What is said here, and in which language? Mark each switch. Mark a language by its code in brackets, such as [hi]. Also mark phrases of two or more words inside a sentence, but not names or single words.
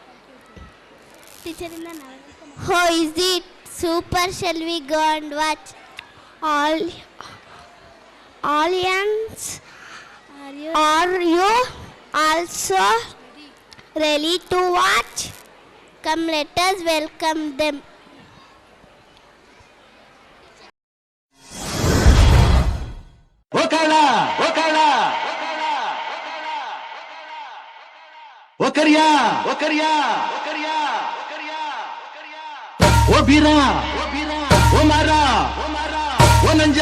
[en] How is it? Super, shall we go and watch? Audience, are you also ready to watch? Come, let us welcome them. Okala, Okala, Okaria, Okaria, Okaria, Obira, Obira, Omara, Omara, Onanja,